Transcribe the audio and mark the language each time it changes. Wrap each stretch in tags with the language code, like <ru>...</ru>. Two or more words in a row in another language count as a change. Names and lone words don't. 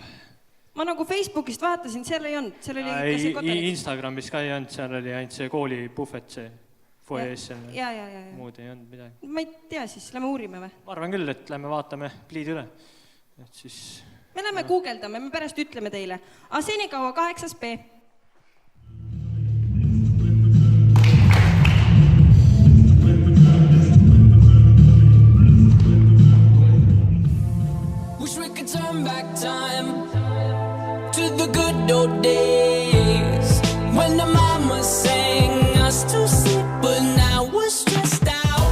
<et>Ma nagu Facebookist vaatasin, seal ei olnud. Seal oli ikka see kodanik. Instagramis ka ei olnud, seal oli ainult see kooli buffet, see foyees. Ja. Muud ei olnud midagi. Ma ei tea siis, lähme uurime või? Ma arvan küll, et lähme vaatame pliid üle. Et siis... Me lähme guugeldame, me pärast ütleme teile. A senikaua 8B.</et> <en>Wish we could turn back time to the good old days when the mama sang us to sleep, but now we're stressed out.</en>